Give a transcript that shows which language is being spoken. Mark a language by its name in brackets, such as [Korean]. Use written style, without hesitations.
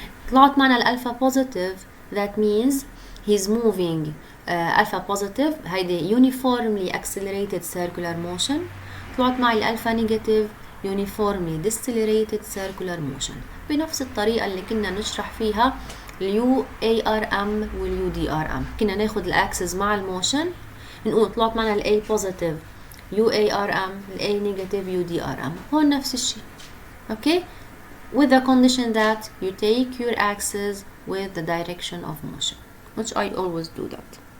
[Arabic] طلعت معنا الالفا بوزيتيف [English] that means he's moving alpha positive، [Arabic] هيدي [English] uniformly accelerated circular motion. [Arabic] طلعت معي الالفا نيجاتيف [English] uniformly decelerated circular motion، [Arabic] بنفس الطريقة اللي كنا نشرح فيها اليو اي ار ام واليو دي ار ام. كنا ناخد الاكسس مع الموشن، نقول طلعت معنا الاي بوزيتيف يو اي ار ام، الاي نيجاتيف يو دي ار ام. هون نفس الشيء. [English] Okay, with the condition that you take your axis with the direction of motion, which I always do that.